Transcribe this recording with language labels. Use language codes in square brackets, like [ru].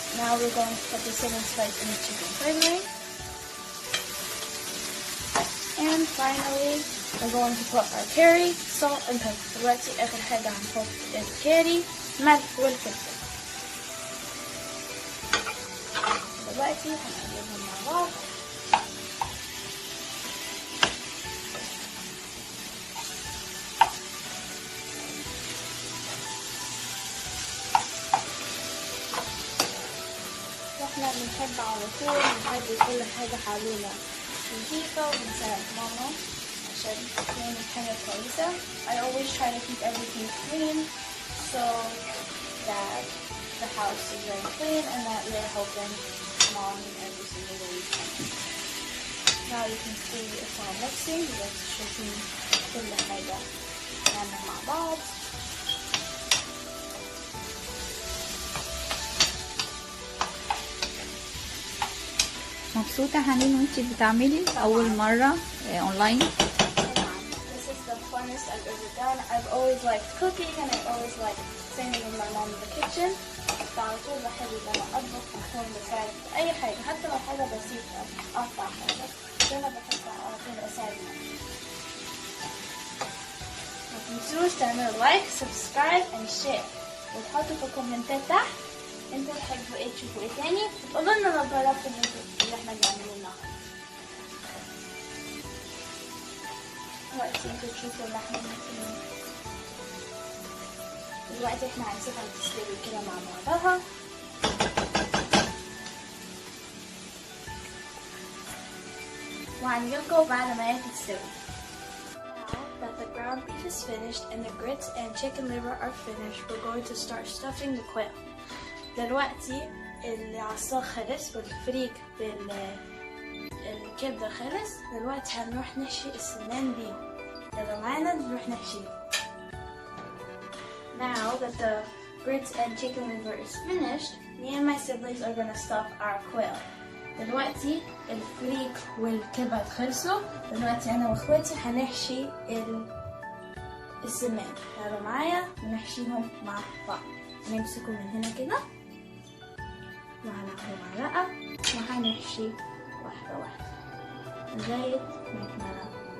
[en] Now we're going to put the 7 spice in the chicken flavoring. And finally, we're going to put our curry, salt, and pepper. [ar] دلوقتي آخر حاجة هنحط الكاري، ملح والفلفل. دلوقتي هنقلبهم مع بعض. احنا بنحب على طول نخلي كل حاجة حوالينا نظيفة ونساعد ماما عشان نعمل حاجة كويسة. [en] I always try to keep everything clean so that the house is very clean and that we're helping mom in every single way we can. Now you can see it's all mixing. Let's [ar] شايفين كل حاجة نعمل مع بعض. مبسوطة حنين وانتي بتعملي أول مرة أونلاين؟ [en] This is the funnest I've ever done. I've always liked cooking and I always liked standing with my mom in the kitchen. [ar] فعلى طول بحب إن أنا أطبخ وأكون بساعد في أي حاجة، حتى لو حاجة بسيطة أقطع حاجة، بس أنا بحب على طول أساعد مامي. ما تنسوش تعملوا لايك، سبسكرايب [en] and share، [ar] وتحطوا في الكومنتات تحت انتوا تحبوا ايه تشوفوا ايه تاني، وتقولوا لنا لو جربتوا اللي احنا بنعمله النهارده. دلوقتي انتوا تشوفوا اللحمة دلوقتي احنا هنسيبها تستوي كده مع بعضها. وهنجيلكوا بعد ما هي تستوي. [en] Now that the ground beef is finished and the grits and chicken liver are finished, we're going to start stuffing the quail. [ar] دلوقتي العصاج خلص والفريك بالكبدة خلص. دلوقتي هنروح نحشي السمان بيه. يلا معانا نروح نحشيه. [en] Now that the grits and chicken liver is finished, me and my siblings are gonna stuff our quail. [ar] دلوقتي الفريك والكبد خلصوا. دلوقتي أنا وأخواتي هنحشي السمان. يلا معايا ونحشيهم مع بعض. هنمسكه من هنا كده وهناخده معلقة وهنحشي واحدة واحدة لغاية ما يتملى.